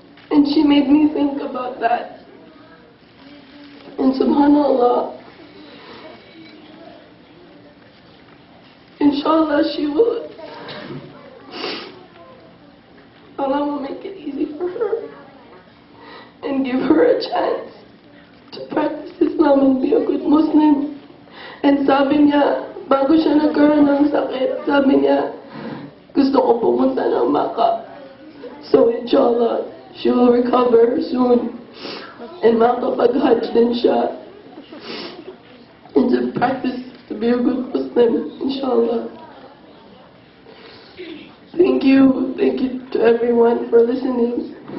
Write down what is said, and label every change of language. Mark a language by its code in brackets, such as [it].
[en] And she made me think about that. And subhanAllah, inshallah Allah will make it easy for her and give her a chance to practice Islam and be a good Muslim. [tl] And sabi niya, bago siya nagkaroon ng sakit, sabi niya, gusto ko pumunta ng Makkah. [en] So inshallah, she will recover soon. [tl] And makapag-hajj din siya. [en] And to practice to be a good Muslim, inshallah. Thank you to everyone for listening.